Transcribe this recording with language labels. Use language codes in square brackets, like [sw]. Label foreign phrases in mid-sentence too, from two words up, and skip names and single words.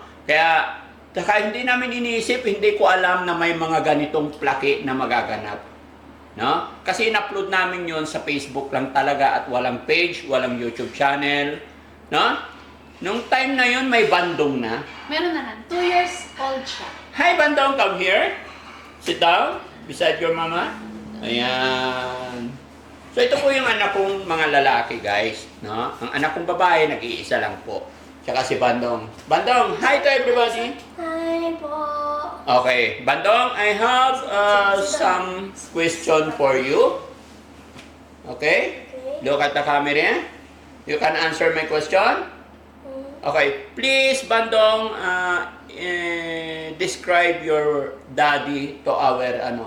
[tl] Kaya hindi namin iniisip, hindi ko alam na may mga ganitong plaki na magaganap. No? Kasi in-upload namin yon sa Facebook lang talaga at walang page, walang YouTube channel. No? Nung time na yon may bandong na. Meron na Han. 2 years old siya. [en] Hi bandong, come here. Sit down beside your mama. [tl] Ayan. So ito po yung anak kong mga lalaki, guys. No? Ang anak kong babae, nag-iisa lang po. Tsaka si Bandong. Bandong, [en] hi to everybody. [tl] Hi po. [en] Okay, Bandong, I have some question for you. Okay? Look at the camera. You can answer my question. Okay, please, Bandong, describe your daddy to our ano.